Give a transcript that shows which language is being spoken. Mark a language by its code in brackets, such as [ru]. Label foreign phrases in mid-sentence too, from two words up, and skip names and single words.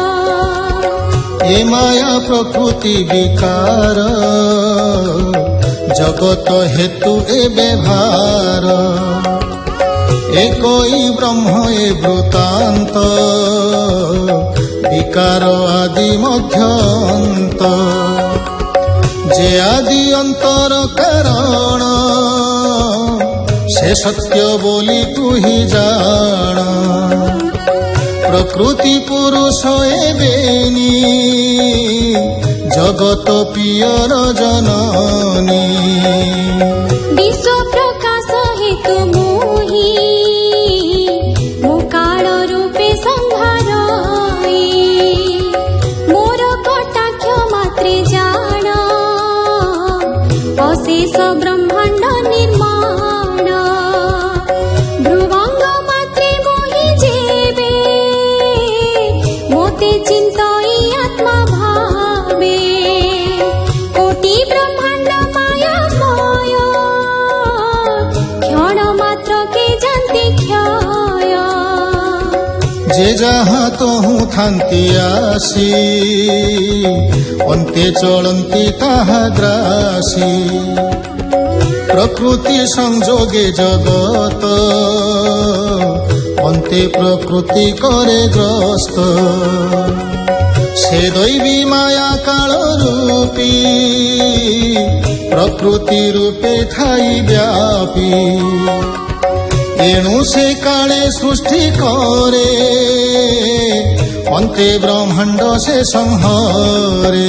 [or] ଏ ମାୟା ପ୍ରକୃତି ବିକାର ଜଗତ ହେତୁ ଏ ବ୍ୟବହାର ଏକଇ ବ୍ରହ୍ମ ଏ ବୃତ୍ତାନ୍ତ ବିକାର ଆଦି ମଧ୍ୟାନ୍ତ ଯେ ଆଦି ଅନ୍ତର କାରଣ ସେ ସତ୍ୟ ବୋଲି ତୁ ହି ଜାଣ ପ୍ରକୃତି ପୁରୁଷ ଏ ବେନି ଜଗତ ପିୟର ଜନନୀ ବିଶ୍ୱ ପ୍ରକାଶ ହେତୁ ମୋହି ମୁକାଳ ରୂପେ ସଂହାରଇ ମୋର କଟାକ୍ଷ ମାତ୍ରେ ଜାଣ ଅଶେଷ ବ୍ରହ୍ମାଣ୍ଡ ନିର୍ମାଣ ଧ୍ରୁଭଙ୍ଗ ମାତ୍ରେ ମୋହି ଯେବେ ମୋତେ ଚିନ୍ତଇ ଆତ୍ମା ଭାବେ କୋଟି ବ୍ରହ୍ମାଣ୍ଡ ମାୟାମୟ କ୍ଷଣ ମାତ୍ର କେ ଜାଣନ୍ତି କ୍ଷୟ ଯେ ଯହିଁ ତୋହୁ ଥାନ୍ତି ଆସି ଅନ୍ତେ ଚଳନ୍ତି ତାହା ଗ୍ରାସି ପ୍ରକୃତି ସଂଯୋଗେ ଜଗତ ଅନ୍ତେ ପ୍ରକୃତି କରେ ଗ୍ରସ୍ତ ସେ ଦୈବୀ ମାୟା କାଳ ରୂପୀ ପ୍ରକୃତି ରୂପେ ଥାଇ ବ୍ୟାପି ଏଣୁ ସେ କାଳେ ସୃଷ୍ଟି କରେ ଅନ୍ତେ ବ୍ରହ୍ମାଣ୍ଡ ସେ ସଂହାରେ